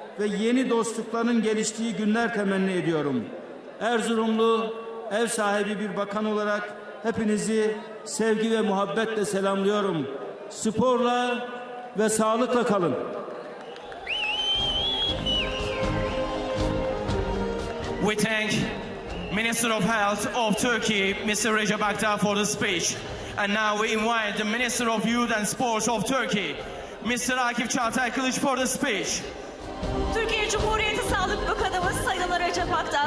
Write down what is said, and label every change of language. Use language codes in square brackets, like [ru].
[tr] ve yeni dostlukların geliştiği günler temenni ediyorum. Erzurumlu, ev sahibi bir bakan olarak hepinizi sevgi ve muhabbetle selamlıyorum. Sporla ve sağlıkla kalın. [en] We thank Minister of Health of Turkey, Mr. Recep Aktar, for the speech. And now we invite the Minister of Youth and Sports of Turkey, Mr. Akif Çağatay Kılıç, for the speech. [tr] Türkiye Cumhuriyeti Sağlık Bakanımız Sayın Recep Aktar